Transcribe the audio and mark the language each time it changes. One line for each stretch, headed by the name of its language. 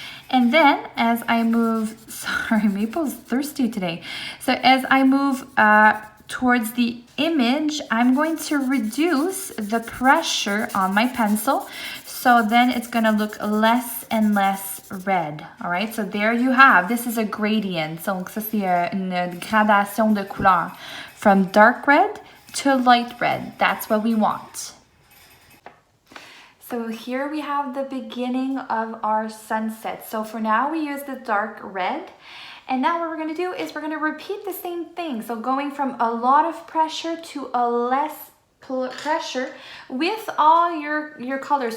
English: And then as I move, sorry, Maple's thirsty today. So as I move towards the image, I'm going to reduce the pressure on my pencil. So then it's gonna look less and less red. All right, so there you have, this is a gradient.
French: Donc ça c'est une gradation de couleur
English: from dark red to light red. That's what we want. So here we have the beginning of our sunset. So for now we use the dark red. And now what we're going to do is we're going to repeat the same thing. So going from a lot of pressure to a less pressure with all your colors.